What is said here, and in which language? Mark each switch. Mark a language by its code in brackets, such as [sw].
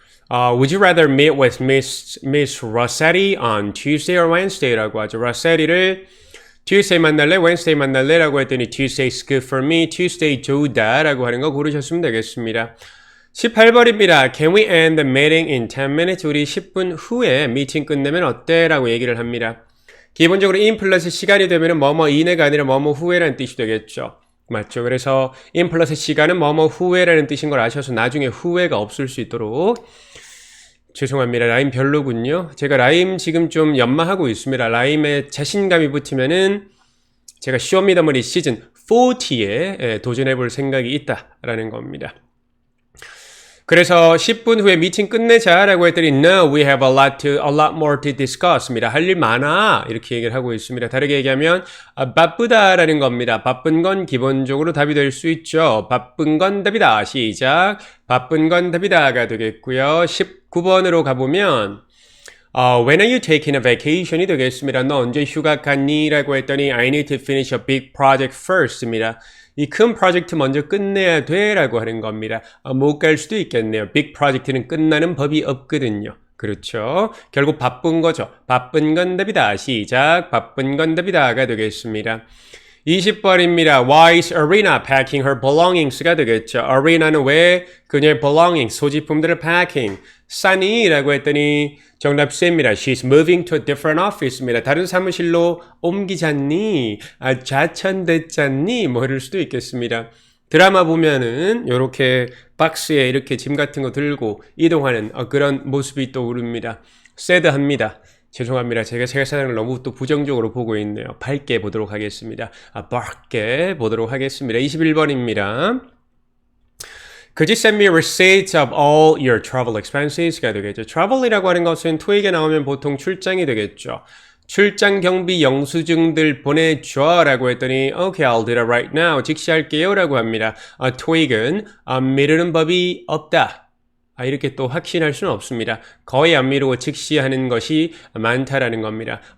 [en] Would you rather meet with Miss Rossetti on Tuesday or Wednesday? [ko] 라고 하죠. Rossetti를 Tuesday 만날래? Wednesday 만날래? 라고 했더니 [en] Tuesday's good for me. [ko] Tuesday 좋다 라고 하는 거 고르셨으면 되겠습니다. 18번입니다. [en] Can we end the meeting in 10 minutes? [ko] 우리 10분 후에 미팅 끝내면 어때? 라고 얘기를 합니다. 기본적으로 in 플러스 시간이 되면 뭐뭐 이내가 아니라 뭐뭐 후에라는 뜻이 되겠죠. 맞죠? 그래서 in 플러스 시간은 뭐뭐 후에라는 뜻인 걸 아셔서 나중에 후회가 없을 수 있도록 죄송합니다. 라임 별로군요. 제가 라임 지금 좀 연마하고 있습니다. 라임에 자신감이 붙으면은 제가 쇼미더머니 시즌 40에 도전해 볼 생각이 있다라는 겁니다. 그래서 10분 후에 미팅 끝내자 라고 했더니 [en] No, we have a lot more to discuss입니다. [ko] 할 일 많아 이렇게 얘기를 하고 있습니다. 다르게 얘기하면 바쁘다라는 겁니다. 바쁜 건 기본적으로 답이 될 수 있죠. 바쁜 건 답이다. 시작. 바쁜 건 답이다가 되겠고요. 19번으로 가보면 [en] When are you taking a vacation이 [ko] 되겠습니다. 너 언제 휴가 갔니? 라고 했더니 [en] I need to finish a big project first입니다. [ko] 이 큰 프로젝트 먼저 끝내야 돼 라고 하는 겁니다. 못 갈 수도 있겠네요. 빅 프로젝트는 끝나는 법이 없거든요. 그렇죠. 결국 바쁜 거죠. 바쁜 건 답이다. 시작. 바쁜 건 답이다가 되겠습니다. 20번입니다. [en] Why is Arena packing her belongings가 [ko] 되겠죠. Arena는 왜 그녀의 belongings, 소지품들을 packing, 싸니? 라고 했더니 정답 C입니다. [en] She's moving to a different office입니다. [ko] 다른 사무실로 옮기잖니? 좌천됐잖니? 뭐 이럴 수도 있겠습니다. 드라마 보면은 이렇게 박스에 이렇게 짐 같은 거 들고 이동하는 그런 모습이 떠오릅니다. sad합니다. 죄송합니다. 제가 세상을 너무 또 부정적으로 보고 있네요. 밝게 보도록 하겠습니다. 밝게 보도록 하겠습니다. 21번입니다. [en] Could you send me receipts of all your travel expenses가 되겠죠. [ko] travel이라고 하는 것은 토익에 나오면 보통 출장이 되겠죠. 출장 경비 영수증들 보내줘 라고 했더니 [en] Okay, I'll do that right now. [ko] 즉시 할게요 라고 합니다. 토익은 미루는 법이 없다. 이렇게 또 확신할 수는 없습니다. 거의 안 미루고 즉시 하는 것이 많다라는 겁니다.